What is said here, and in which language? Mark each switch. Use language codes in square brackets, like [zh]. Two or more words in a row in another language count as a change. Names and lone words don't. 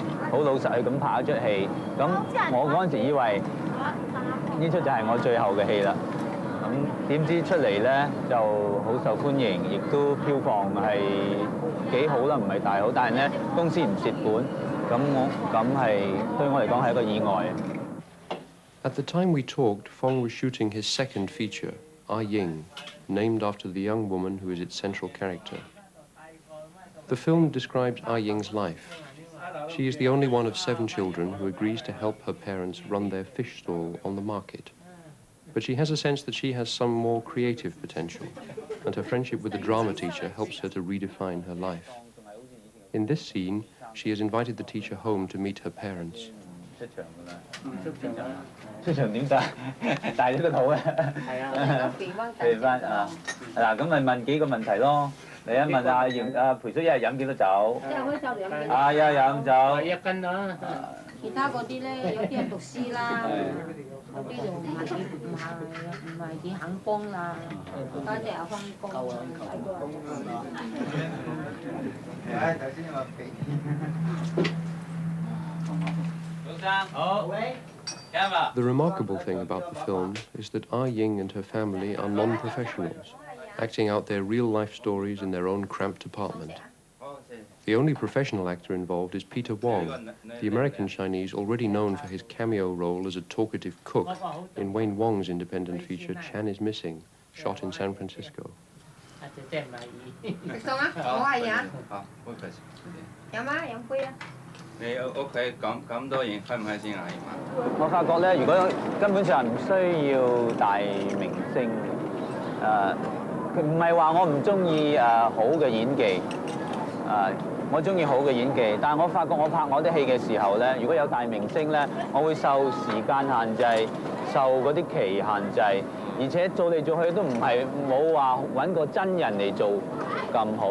[yue] 好老實去咁拍一出戲，咁我嗰陣時以為呢出就係我最後嘅戲啦。咁點知出嚟咧就好受歡迎，亦都票房係幾好啦，唔係大好，但係咧公司唔蝕本，咁係對我嚟講係一個意外。 [en] At the time we talked, Fong was shooting his second feature, Ah Ying, named after the young woman who is its central character. The film describes Ah Ying's life. She is the only one of 7 children who agrees to help her parents run their fish stall on the market. But she has a sense that she has some more creative potential, and her friendship with the drama teacher helps her to redefine her life. In this scene, she has invited the teacher home to meet her parents. [yue] 出場點得？大咗個肚啊！係啊，肥翻啊！嗱，咁咪問幾個問題咯。你一問培叔一日飲幾多酒？即係開酒飲幾多？一日飲酒。 1斤啦。其他嗰啲咧，有啲人讀書啦，有啲就唔係幾肯幫啦，家姐又翻工。夠啊！頭先話俾。早生好。 [en] The remarkable thing about the film is that Ah Ying and her family are non-professionals, acting out their real-life stories in their own cramped apartment. The only professional actor involved is Peter Wong, the American Chinese already known for his cameo role as a talkative cook in Wayne Wong's independent feature Chan is Missing, shot in San Francisco. [yue] 食餸啊！我係飲。飲啊！飲杯啊！你屋企咁多人開唔開先啊？我發覺咧，如果根本上唔需要大明星，佢唔係話我唔中意好嘅演技，我中意好嘅演技，但係我發覺我拍我啲戲嘅時候咧，如果有大明星咧，我會受時間限制，受嗰啲期限制，而且做嚟做去都唔係冇話揾個真人嚟做咁好。